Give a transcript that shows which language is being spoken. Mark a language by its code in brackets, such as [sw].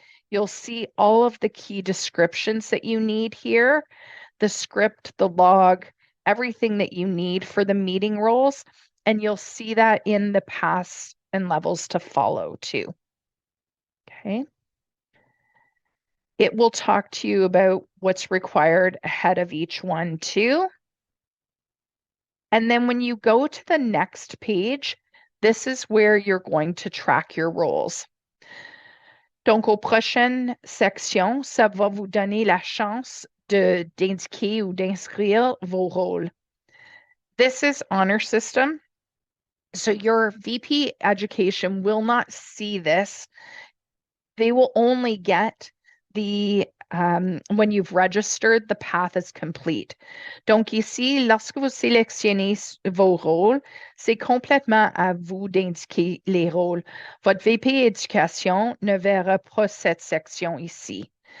[en] You'll see all of the key descriptions that you need here, the script, the log, everything that you need for the meeting roles, and you'll see that in the paths and levels to follow too. Okay. It will talk to you about what's required ahead of each one too. And then when you go to the next page, this is where you're going to track your roles. [fr] Donc, aux prochaines sections, ça va vous donner la chance d'indiquer ou d'inscrire vos rôles. [en] This is honor system. So your VP education will not see this. They will only get the when you've registered, the path is complete. [fr] Donc ici, lorsque vous sélectionnez vos rôles, c'est complètement à vous d'indiquer les rôles. Votre VP éducation ne verra pas cette section ici.